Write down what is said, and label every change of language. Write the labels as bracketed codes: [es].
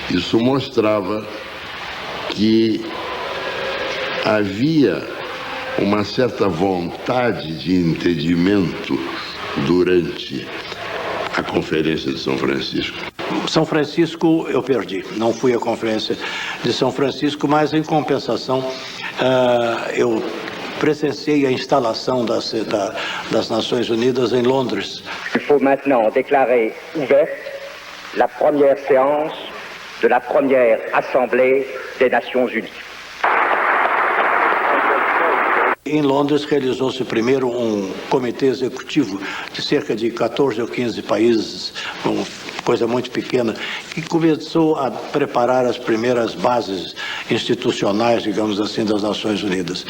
[pt] Isso mostrava que havia uma certa vontade de entendimento durante a Conferência de São Francisco. São Francisco eu perdi, não fui à Conferência de São Francisco, mas em compensação eu presenciei a instalação das Nações Unidas em Londres. [fr] Il faut maintenant déclarer ouverte la première séance de la première Assemblée des Nations Unies. [pt] Em Londres realizou-se primeiro um comitê executivo de cerca de 14 ou 15 países, uma coisa muito pequena, que começou a preparar as primeiras bases institucionais, digamos assim, das Nações Unidas.